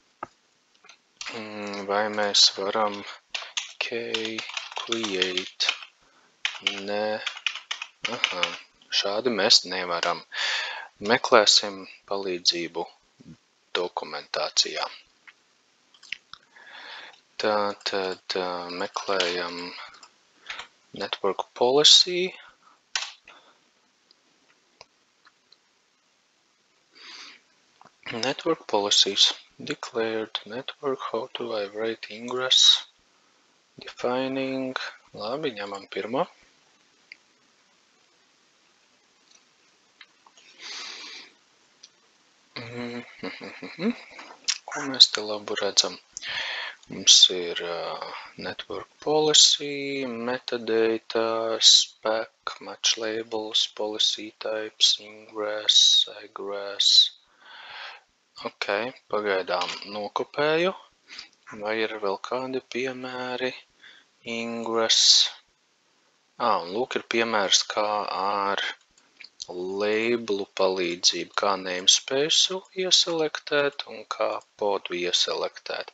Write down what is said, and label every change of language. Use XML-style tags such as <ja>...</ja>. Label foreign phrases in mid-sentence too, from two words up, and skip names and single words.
<lv>Vai mēs varam create? Šādi mēs nevaram. Meklēsim palīdzību dokumentācijā. Tātad meklējam</lv> <en>network policy. Network policies. Declared network, how to write ingress. Defining.</en> <lv>Labi, ņemam pirmo. Ko mēs te labu redzam? Mums ir</lv> <en>network policy, metadata, spec, match labels, policy types, ingress,</en> <lv>egress. Pagaidām nokopēju. Vai ir vēl kādi piemēri? Ingress. Un lūk ir piemērs, kā ar labelu palīdzību, kā namespace ieselektēt un kā podu ieselektēt.</lv>